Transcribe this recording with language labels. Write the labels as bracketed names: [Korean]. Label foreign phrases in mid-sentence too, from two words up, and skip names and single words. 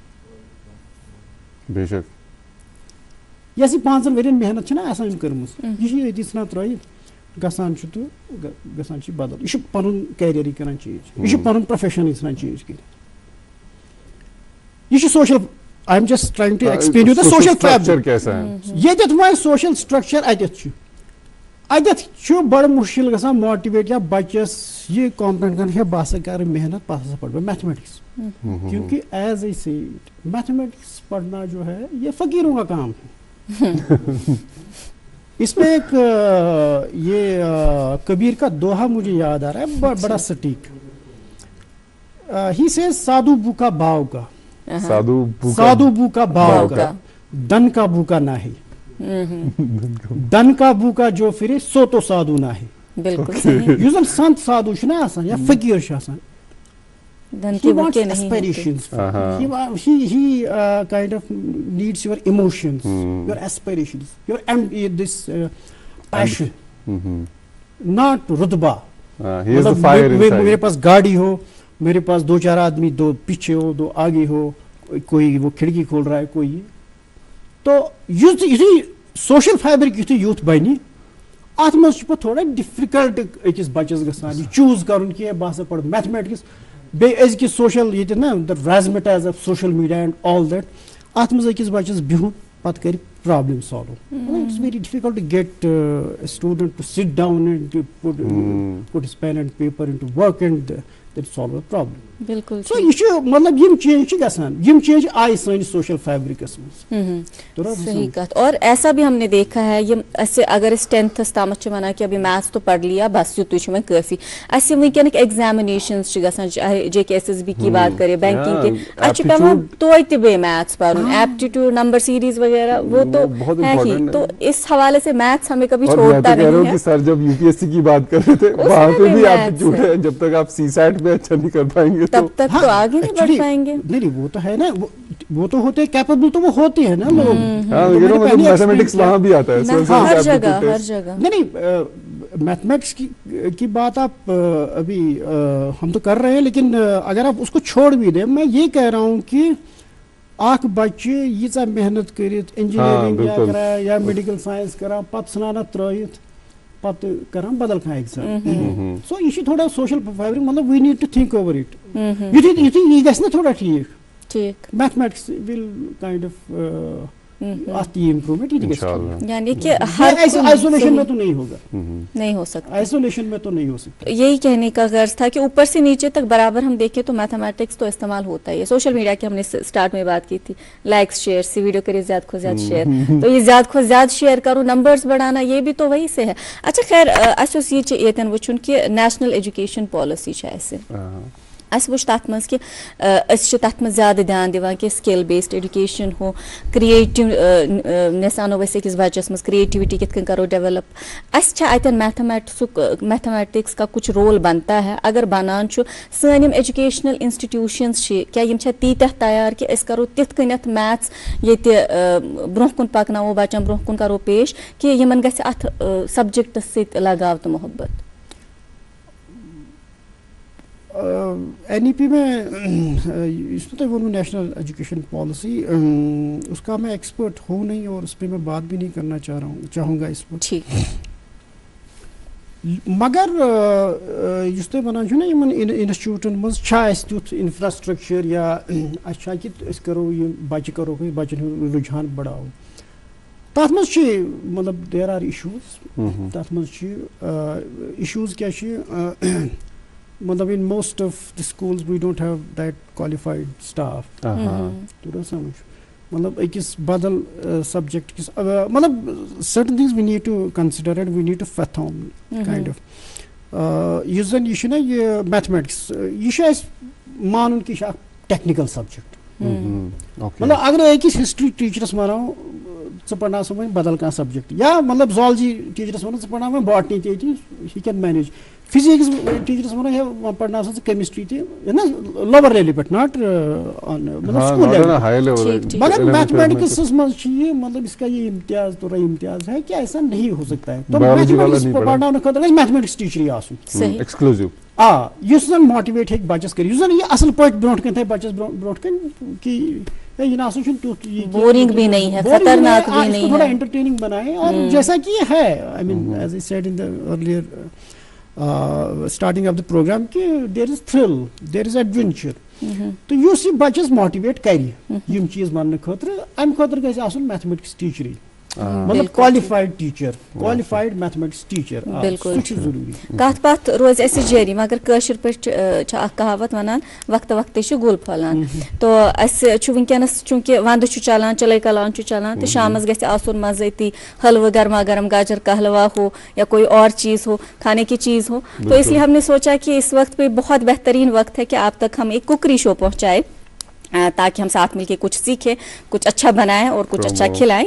[Urdu] بے شک [Kashmiri] یۄس یہِ 5 ؤرین محنت چھےٚ نہ آسان أمۍ کٔرمٕژ یہِ چھِ أتی ژھٕنان ترٲیِتھ گژھان چھُ تہٕ گژھان چھِ بدل یہِ چھُ پنُن کیریرٕے کران چینج یہِ چھُ پنُن پروفیشنٕے ژھٕنان چینج کٔرِتھ. یہِ چھُ سوشل [English] I'm just trying to explain you the social fabric [Kashmiri] ییٚتٮ۪تھ وۄنۍ سوشل سٹرکچر اتٮ۪تھ چھُ بڑٕ مُشکل گژھان ماٹِویٹ یا بچس [Urdu] یہ کمپلینٹ کرنا ہے [Kashmiri] بہٕ ہسا کرٕ محنت پتہٕ ہسا پڑھ بہٕ میتھمیٹکس [Urdu] کیونکہ [English] as I said [Urdu] میتھمیٹکس پڑھنا جو ہے یہ فقیروں کا کام ہے اس میں ایک یہ کبیر کا دوہا مجھے یاد آ رہا ہے بڑا سٹیک. [English] He says [Urdu] سادھو بھوکا بھاؤ کا, سادھو بھوکا بھاؤ کا, دن کا بھوکا نہ ہے, دن کا بھوکا جو پھرے سو تو سادھو نہ ہے. بالکل صحیح. [Kashmiri] یُس زن سنت سادھو چھُ نا آسان یا فقیر چھُ آسان, [Urdu] دھن he کے wants بھوکے نہیں ہوتے. [English] aspirations. He kind of needs your emotions, your aspirations, your this passion, not rutba. He has the fire inside. [Urdu] میرے پاس گاڑی ہو, میرے پاس دو چار آدمی, دو پیچھے ہو, دو آگے ہو, کوئی وہ کھڑکی کھول رہا ہے, کوئی. [Kashmiri] تو یُتھُے [English] social fabric [Kashmiri] یُتھُے یوٗتھ بنہِ, اتھ منٛز چھُ پتہٕ تھوڑا ڈِفِکلٹ أکِس بچس گژھان یہِ چوٗز کرُن کینٛہہ بہٕ ہسا پرٕ میتھمیٹکس, بیٚیہِ أزکِس سوشل ییٚتہِ نا [English] the resentments of social media and all that, [Kashmiri] اتھ منٛز أکِس بچس بِہُن پتہٕ کرِ پرابلم سالو. [English] It's very difficult to get a student to sit down and to put his pen and paper into work and then solve a problem. [Urdu] بالکل. [Kashmiri] So یہ چھُ مطلب یم چینج چھِ گژھان, یم چینج آئی سٲنِس [English] social fabrics [Kashmiri] منٛز. صحیح کہت. [Urdu] اور ایسا بھی ہم نے دیکھا ہے اگر اس 10th [Kashmiri] تامت ونان [Urdu] کہ ابھی میتھس تو پڑھ لیا [Kashmiri] بس یتُے چھُ وۄنۍ کٲفی, اَسہِ وٕنکیٚنٕکۍ ایگزامنیشنز چھِ گژھان, [Urdu] چاہے JKSSB کی بات کرے, بینکنگ کے, [Kashmiri] اَسہِ چھُ پیٚوان توتہِ بیٚیہِ میتھس پرُن, [Urdu] ایپٹیٹیوڈ, [English] number series [Urdu] وغیرہ, وہ تو ہے ہی. تو اس حوالے سے میتھس ہمیں کبھی چھوڑتا نہیں ہے. سر جب UPSC کی بات کر رہے تھے وہاں پہ بھی ایپٹیٹیوڈ ہے, جب تک آپ CSAT میں اچھا نہیں کر پائیں گے تب تک تو آگے نہیں بڑھ پائیں گے. نہیں وہ تو ہے نا, وہ تو ہوتے کیپیبل, تو وہ ہوتے ہیں نا لوگ. میتھمیٹکس وہاں بھی آتا ہے ہر جگہ, ہر جگہ. نہیں میتھمیٹکس کی بات آپ ابھی ہم تو کر رہے ہیں, لیکن اگر آپ اس کو چھوڑ بھی دیں, میں یہ کہہ رہا ہوں کہ [Kashmiri] اکھ بچہ ییژاہ محنت کرت انجینئرنگ یا میڈیکل سائنس کران, پتہٕ ژھٕنان ترٲیِتھ, پتہٕ کران بدل کانٛہہ ایگزام. سو یہ چھُ تھوڑا [English] social fabric, [Kashmiri] مطلب [English] we need to think over it. [Kashmiri] یُتھُے یہ گژھِ نا تھوڑا ٹھیک, [English] mathematics will kind of [Kashmiri] اتھ یہ امپروومنٹ, یہ گژھِ. [Urdu] یعنی کہ ہر آئسولیشن میں تو نہیں ہوگا, نہیں ہو سکتا, آئسولیشن میں تو نہیں ہو سکتا. یہی کہنے کا غرض تھا کہ اوپر سے نیچے تک برابر ہم دیکھیں تو میتھمیٹکس تو استعمال ہوتا ہی ہے. [English] social media [Urdu] کی ہم نے اسٹارٹ میں بات کی تھی, [English] likes share [Urdu] سے, ویڈیو کرے زیادہ کو زیادہ شیئر, تو یہ زیادہ کو زیادہ شیئر کرو, نمبرز بڑھانا, یہ بھی تو وہی سے ہے. اچھا خیر, [Kashmiri] اَسہِ اوس یہ ییٚتٮ۪ن وٕچھُن کہ نیشنل ایجوکیشن پالسی چھِ اَسہِ, اَسہِ وٕچھ تَتھ منٛز کہِ أسۍ چھِ تَتھ منٛز زیادٕ دھیان دِوان کہِ [English] skill based education [Kashmiri] ہو, کریٹِونیس اَنو أسۍ أکِس بَچَس منٛز, کریٹیوٹی کِتھ کٔنۍ کَرو ڈیولپ. اَسہِ چھا اَتٮ۪ن [Urdu] میتھمیٹکس کا کچھ رول بنتا ہے, [Kashmiri] اگر بنان چھُ, سٲنۍ یِم [English] educational institutions [Kashmiri] چھِ کیٛاہ یِم چھا تیٖتیاہ تیار کہِ أسۍ کَرو تِتھ کٔنٮ۪تھ میتھس ییٚتہِ برونٛہہ کُن پَکناوو بَچَن, برونٛہہ کُن کَرو پیش کہِ یِمن گژھِ اَتھ سبجکٹس سۭتۍ لگاو تہٕ محبت. [Urdu] NEP میں اس میں تو وہ نیشنل ایجوکیشن پالیسی, اس کا میں ایکسپرٹ ہوں نہیں, اور اس پہ میں بات بھی نہیں کرنا چاہوں گا اس پر. [Kashmiri] مگر یُس تۄہہِ وَنان چھُو نا یِمن انسٹِچوٗٹن منٛز چھا اَسہِ تیُتھ انفراسٹرکچر یا اَسہِ چھا کہِ أسۍ کرو یِم بچہِ کرو بچن ہُنٛد رُجحان بڑاوو, تَتھ منٛز چھِ مطلب [English] there are issues. [Kashmiri] تَتھ منٛز چھِ اِشوٗز کیٛاہ چھِ, مطلب [English] in most of the schools we don't have that qualified staff. [Kashmiri] تو سمجھ, مطلب أکِس بدل subject کِس, مطلب [English] certain things we need to consider and we need to fathom kind of. [Kashmiri] یُس زن یہِ چھُ نا یہِ میتھمیٹکس, یہِ چھُ اَسہِ مانُن کہِ یہِ چھُ اکھ [English] technical subject. [Kashmiri] مطلب اگر أکِس ہسٹری ٹیچرس ونو ژٕ پرناو وۄنۍ بدل کانٛہہ سبجیکٹ, یا مطلب زالجی ٹیچرس ونو ژٕ پرناو وۄنۍ باٹنی تہِ ییٚتہِ, [English] He can manage. [Kashmiri] فزکس ٹیچرس ونو ہے پرناو سا ژٕ کیمسٹری تہِ, نا [English] lower level [Kashmiri] پٮ۪ٹھ, ناٹ مطلب [English] school level. [Kashmiri] مگر میتھمیٹکسس منٛز چھِ یہِ, مطلب [Urdu] اس کا یہ امتیاز تھوڑا امتیاز ہے کہ ایسا نہیں ہو سکتا ہے. [Kashmiri] تو میتھمیٹکس پرناونہٕ خٲطرٕ گژھِ میتھمیٹکس ٹیچرٕے آسُن ایکسکلوزِو. یُس زن ماٹِویٹ ہیٚکہِ بچس کٔرِتھ, یُس زن یہِ اصل پٲٹھۍ برونٛٹھ کَنہِ تھایہِ بچس برونٛٹھ کَنہِ کہ یہ نہ چھُنہٕ تیُتھ [Urdu] بورنگ بھی نہیں ہے, خطرناک بھی نہیں ہے, تھوڑا انٹرٹیننگ بنائے. اور جیسا کہ یہ ہے, [English] I mean as I said in the earlier starting of the programme کہ there is thrill, there is adventure. [Kashmiri] تو یُس یہِ بچس ماٹِویٹ کرِ یِم چیٖز وننہٕ خٲطرٕ, امہِ خٲطرٕ گژھِ آسُن میتھمیٹکس ٹیچرٕے. مطلب [English] qualified teacher, qualified mathematics teacher. [Urdu] بالکل [Kashmiri] سُہ چھُ ضروٗری. کتھ باتھ روز اَسہِ جٲری مگر کٲشِر پٲٹھۍ چھِ اکھ کہاوت وَنان وقتہٕ وقتہٕ چھُ گُل پھۄلان تو اَسہِ چھُ وٕنکیٚنس چوٗنٛکہِ وندٕ چھُ چلان چلے کلان چھُ چلان تہٕ شامس گژھِ آسُن مزٕ أتی حلوٕ [Urdu] گرما گرم گاجر کا حلوا ہو یا کوئی اور چیز ہو کھانے کی چیز ہو تو اس لیے ہم نے سوچا کہ اس وقت پہ بہت بہترین وقت ہے کہ آپ تک ہم ایک کوکری شو پہنچائے تاکہ ہم ساتھ مل کے کچھ سیکھیں کچھ اچھا بنائیں اور کچھ اچھا کھلائیں.